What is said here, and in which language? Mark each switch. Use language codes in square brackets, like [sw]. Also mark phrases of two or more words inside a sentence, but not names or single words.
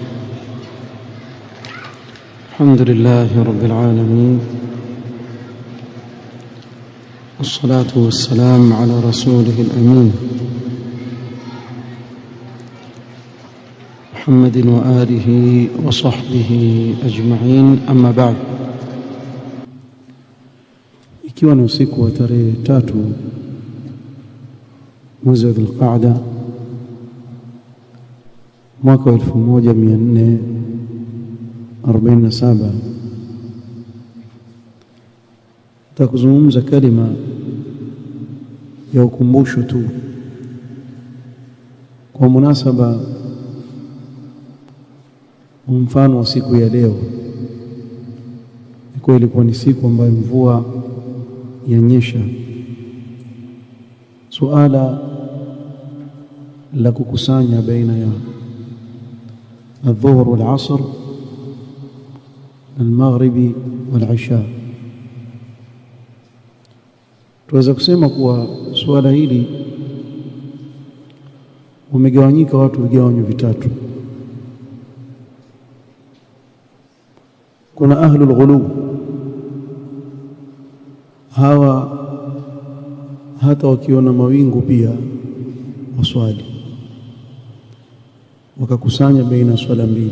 [ar] الحمد لله رب العالمين، والصلاة والسلام على رسوله الأمين محمد وآله وصحبه أجمعين، أما بعد. [sw] Ikiwa ni usiku wa tarehe 3 mwezi wa Dhulqaada mwaka 1447, takuzungumza kalima ya ukumbusho tu kwa munasaba mfano wa siku ya leo. Kwa ilikuwa ni siku ambayo mvua yanyesha. Suala la kukusanya baina ya [ar] الظهر والعصر المغربي والعشاء. [sw] Tuweza kusema kuwa suala hili umegawanyika watu vigawanyo vitatu. Kuna [ar] أهل الغلو, [sw] hawa hata wakiona mawingu pia waswali, wakakusanya baina swala mbili.